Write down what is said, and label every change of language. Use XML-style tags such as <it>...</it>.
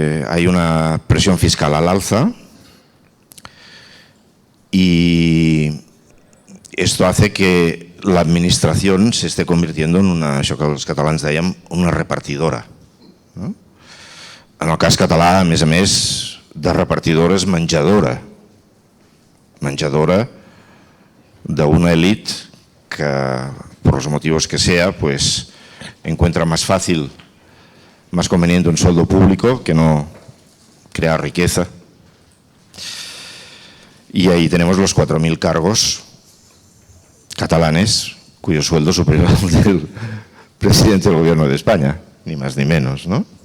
<es>Hay una presión fiscal al alza y esto hace que la administración se esté convirtiendo en</es> <ca>això que els catalans dèiem, una repartidora, no? En el cas català, a més, de repartidora és menjadora. Menjadora d'una élite que,</ca> <es>por los motivos que sea, pues encuentra más fácil, más conveniente un sueldo público que no crear riqueza. Y ahí tenemos los 4.000 cargos catalanes cuyo sueldo es superior al del presidente del gobierno de España, ni más ni menos, ¿no?</es>